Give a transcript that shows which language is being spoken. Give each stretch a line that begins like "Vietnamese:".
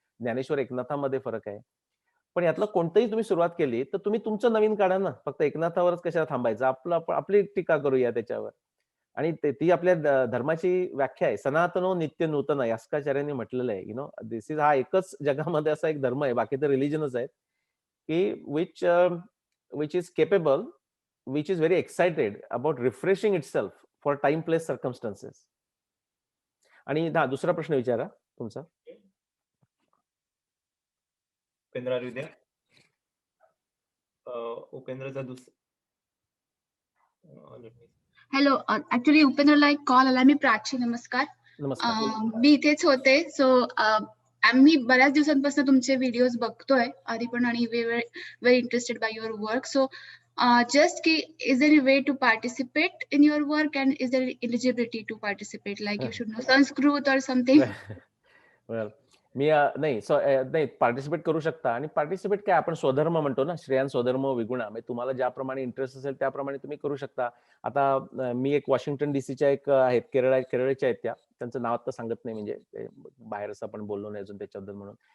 Marathi: ज्ञानेश्वर एकनाथामध्ये फरक आहे. पण यातलं कोणतंही तुम्ही सुरुवात केली, तर तुम्ही तुमचं नवीन काढा ना. फक्त एकनाथावरच कशाला थांबायचं? आपली टीका करूया त्याच्यावर. आणि ती आपल्या धर्माची व्याख्या आहे. सनातनो नित्य नूतन यास्काचार्यांनी म्हटलेलं आहे.
English: this is
Marathi: हा एकच जगामध्ये असा एक धर्म आहे. बाकी तर रिलिजनच आहेत, की which is capable,
English: which is very excited about refreshing itself for time, place, circumstances.
Marathi: आणि दुसरा प्रश्न विचारा तुमचा.
English: Upendra, are you there?
Marathi: उपेंद्रचा hello, actually उपेंद्रला एक कॉल आला. मी प्राची, नमस्कार. मी इथेच होते. सो आम्ही बऱ्याच दिवसांपासून तुमचे व्हिडिओज बघतोय आधी पण, आणि
English: Very interested by your work. So just ki, is there a way to participate in your work, and is there eligibility to participate, like you should know Sanskrit or something?
Marathi: Well, मी नाही participate करू शकता. आणि participate काय आपण स्वधर्म म्हणतो ना, श्रेयान स्वधर्म विगुणा. म्हणजे तुम्हाला ज्याप्रमाणे इंटरेस्ट असेल त्याप्रमाणे तुम्ही करू शकता. आता मी एक वॉशिंग्टन डीसीच्या एक आहेत, केरळच्या आहेत त्या. त्यांचं नाव आता सांगत नाही, म्हणजे बाहेरच आपण बोललो नाही अजून त्याच्याबद्दल म्हणून.